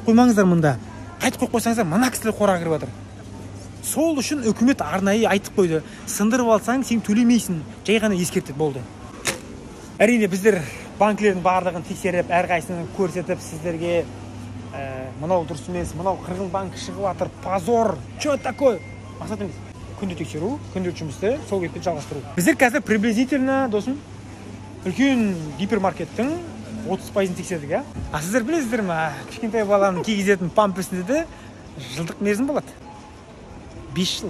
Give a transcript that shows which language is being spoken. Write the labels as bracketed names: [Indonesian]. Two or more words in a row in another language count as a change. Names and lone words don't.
[Kazakh] Қайтып қоймаңыздар мұнда. қайтып қойып қойсаңыздар мына кісілер қораға кіріп жатыр. Сол үшін үкімет арнайы айтып қойды. Сындырып алсаң, сен төлемейсің. Жай ғана ескертеді, болды. Әрине біздер банкілердің барлығын тексеріп, әрқайсысын көрсетіп, сіздерге мынау дұрыс емес, мынау қырғын банк шығып жатыр, [Russian] позор, что такое? [Kazakh] Мақсат емес. Күнде тексеру, күнде жұмысты сол кетпен жалғастыру. Біздер қазір приблизительно, досым, үлкен гипермаркеттің 30%-ын тексердік, а? А сіздер білесіздер ме, кішкентай баланың кигізетін памперсінде де жылдық мерзім болады. 5 жыл.